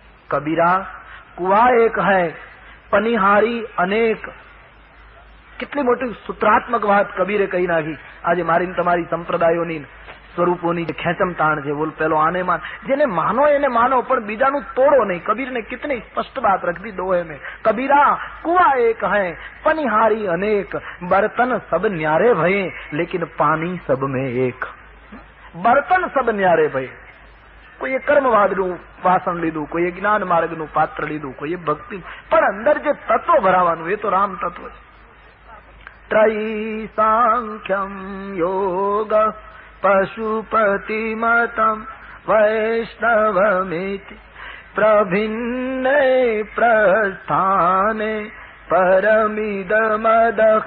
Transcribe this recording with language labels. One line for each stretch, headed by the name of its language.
Hindi: કબીરા કુવા એક હૈ, પનિહારી અનેક.
Gujarati: કેટલી મોટી સૂત્રાત્મક વાત કબીરે કહી નાખી. આજે મારી તમારી સંપ્રદાયોની સ્વરૂપોની ખેંચમ તાણ છે. બોલ પેલો આને માન, જેને માનો એને માનો, પણ બીજાનું તોડો નહીં.
Hindi: કબીર ને કિતની સ્પષ્ટ बात रख दी दोहे में. कबीरा कुआ एक है, पनिहारी अनेक, बर्तन सब न्यारे भये, लेकिन पानी सब में एक. બર્તન સબ ન્યારે ભય.
Gujarati: કોઈએ કર્મવાદનું વાસણ લીધું, કોઈએ જ્ઞાન માર્ગનું પાત્ર લીધું, કોઈએ ભક્તિ, પણ અંદર જે તત્વ ભરાવાનું એ તો રામ તત્વ છે.
Sanskrit: ત્રયી સાંખ્યમ યોગ પશુપતિ મતમ વૈષ્ણવમિતિ પ્રભિન્ને પ્રસ્થાને પરમિદમદ